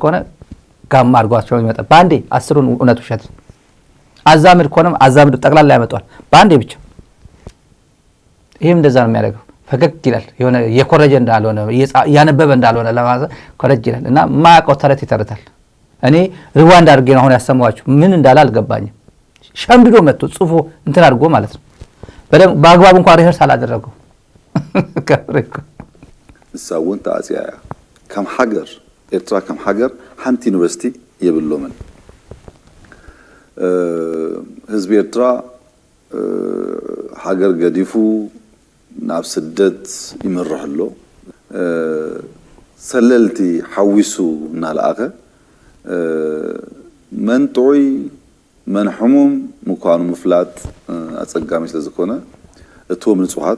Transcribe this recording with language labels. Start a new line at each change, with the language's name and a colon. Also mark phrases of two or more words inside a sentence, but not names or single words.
Amharic: ከሆነ ጋማ አድርጓቸው ይመጣል ባንዴ 10ን እውነት ውሸት አዛምድ ከሆነም አዛምድ ጠቅላላ ያመጣል ባንዴ ብቻ ይሄም እንደዛ ነው የሚያደርገው ፈገግ ይላል የሆነ የኮረጀ እንዳልሆነ ያነበበ እንዳልሆነ ለማለት ኮረጅ ይላል እና ማያውቀው ተረት ይተርታል እኔ ሪዋንድ አድርጌ ነው አሁን ያሰማዋችሁ ምን እንዳለ አልገባኝም ሸምድዶ መጥቶ ጽፎ እንትን አድርጎ ማለት ነው በአግባብ እንኳን ሪሄርስ አላደረገው ከፍሬኮ
Tigrinya: ሳውን ታዚያ ከም ሀገር ኤርትራ ከም ሀገር ሓንቲ ዩኒቨርሲቲ የብሎምን ህዝቢ ኤርትራ ሀገር ገዲፉ ናብ ስደት ይመረሕሎ ሰለልቲ ሓዊሱ እናልኣኸ መን ጥዑይ መን ሕሙም ምኳኑ ምፍላጥ ኣጸጋሚ ስለ ዝኾነ እቶም ንጹሓት